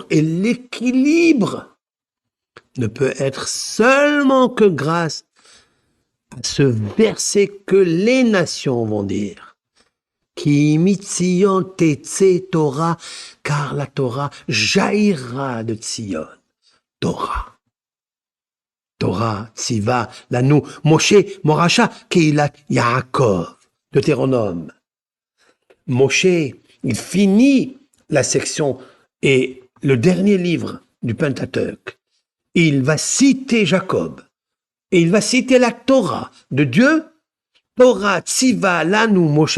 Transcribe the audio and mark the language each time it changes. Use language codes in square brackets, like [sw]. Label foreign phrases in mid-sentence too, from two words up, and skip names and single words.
[fr] Et l'équilibre ne peut être seulement que grâce à ce verset que les nations vont dire. [he] כי מציון תצא תורה, [fr] car la Torah jaillira de Tzion. Torah. [he] תורה צוה לנו משה מורשה קהלת יעקב, [fr] Deutéronome. Moshe, il finit la section et le dernier livre du Pentateuque. Il va citer Jacob. Et il va citer la Torah de Dieu. [he] תורה צוה לנו משה.